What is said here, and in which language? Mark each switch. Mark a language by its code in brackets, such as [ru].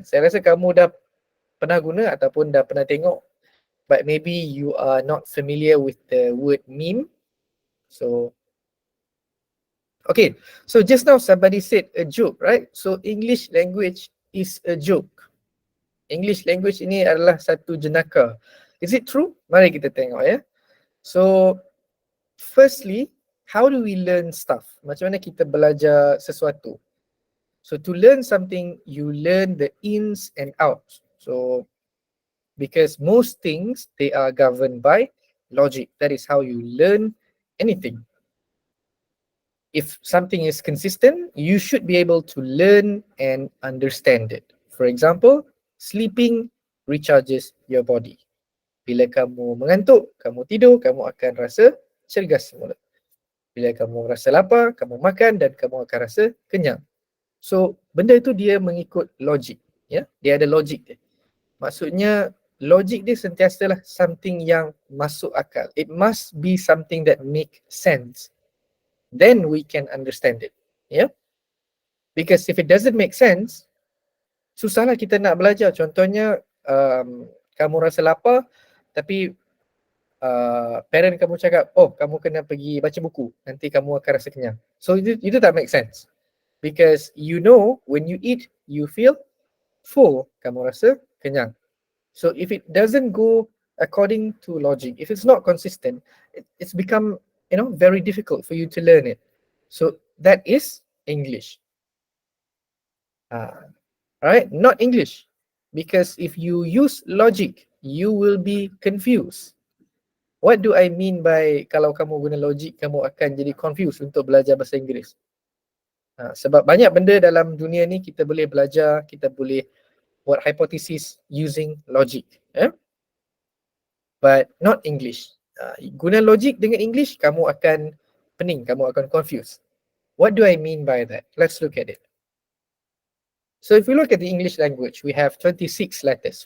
[ms] Saya rasa kamu dah pernah guna ataupun dah pernah tengok, [en] but maybe you are not familiar with the word meme. So, okay, so just now somebody said a joke, right? So English language is a joke. [ms] English language ini adalah satu jenaka. [en] Is it true? [ms] Mari kita tengok ya. [en] So, firstly, how do we learn stuff? [ms] Macam mana kita belajar sesuatu? [en] So to learn something, you learn the ins and outs. So because most things, they are governed by logic. That is how you learn anything. If something is consistent, you should be able to learn and understand it. For example, sleeping recharges your body. [ms] Bila kamu mengantuk, kamu tidur, kamu akan rasa cergas semula. Bila kamu rasa lapar, kamu makan dan kamu akan rasa kenyang. So benda itu dia mengikut logik, ya. Dia ada logik dia. Maksudnya logik dia sentiasalah something yang masuk akal. [en] It must be something that make sense. Then we can understand it, ya. Because if it doesn't make sense, [ms] susahlah kita nak belajar. Contohnya kamu rasa lapar tapi parent kamu cakap, oh kamu kena pergi baca buku, nanti kamu akan rasa kenyang. [en] So itu tak make sense. Because you know when you eat, you feel full, [ms] kamu rasa kenyang. [en] So if it doesn't go according to logic, if it's not consistent, it's become, very difficult for you to learn it. So that is English. Right? Not English. Because if you use logic, you will be confused. What do I mean by [ms] kalau kamu guna logic, kamu akan jadi confused untuk belajar bahasa Inggeris? Sebab banyak benda dalam dunia ni kita boleh belajar, kita boleh buat hypothesis [en] using logic. But not English. [ms] Guna logic dengan English, kamu akan pening, kamu akan confused. [en] What do I mean by that? Let's look at it. So if we look at the English language, we have 26 letters.